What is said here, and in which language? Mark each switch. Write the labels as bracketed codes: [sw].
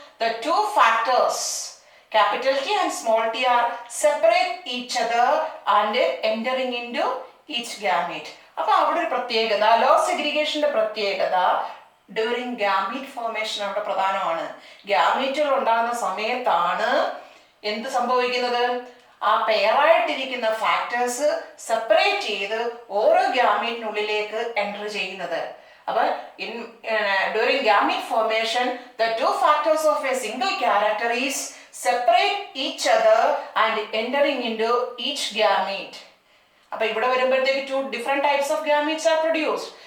[en] The two factors, capital T and small t, are separate each other and entering into each gamete. [ml] അപ്പൊ അവിടെ ഒരു പ്രത്യേകത, law സെഗ്രിഗേഷന്റെ പ്രത്യേകത during gamete formation അവിടെ പ്രധാനമാണ്. ഗാമീറ്റുകൾ ഉണ്ടാകുന്ന സമയത്താണ് എന്ത് സംഭവിക്കുന്നത്? ആ പെയറായിട്ടിരിക്കുന്ന ഫാക്ടേഴ്സ് സെപ്പറേറ്റ് ചെയ്ത് ഓരോ ഗാമീറ്റിനുള്ളിലേക്ക് എൻ്റർ ചെയ്യുന്നത്. [en] അപ്പൊ during gamete formation the two factors of a single character is separate each other and entering into each gamete. [ml] അപ്പൊ ഇവിടെ വരുമ്പോഴത്തേക്ക് [en] two different types of gametes are produced.